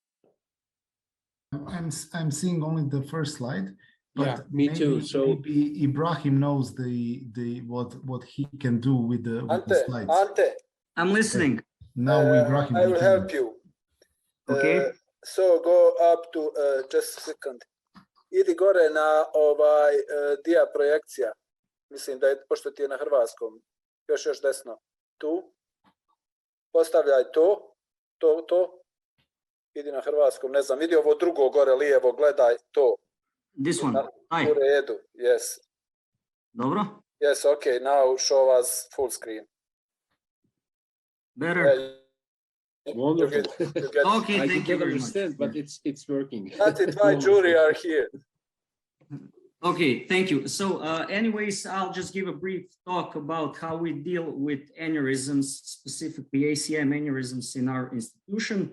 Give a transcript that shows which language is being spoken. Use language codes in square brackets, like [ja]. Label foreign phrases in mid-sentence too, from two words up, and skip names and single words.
[en] I'm seeing only the first slide. But yeah, me too. So maybe Ibrahim knows what he can do with the slides. Ante, I'm listening. Now Ibrahim, I will help you. Okay. So go up to just a second. [hr] Idi gore na dia projekcija. Mislim da je, pošto ti je na hrvatskom, još desno. Tu. Postavljaj to. Idi na hrvatskom, ne znam, vidi ovo drugo gore lijevo, gledaj to. [en] This one. [hr] U redu, yes. Dobro. [en] Yes, okay, now show us full screen. Better. Wonderful. Okay, I thank you very understand, much. But it's working. That's it, my jury are here. Okay, thank you. So anyways, I'll just give a brief talk about how we deal with aneurysms, specifically ACM aneurysms in our institution.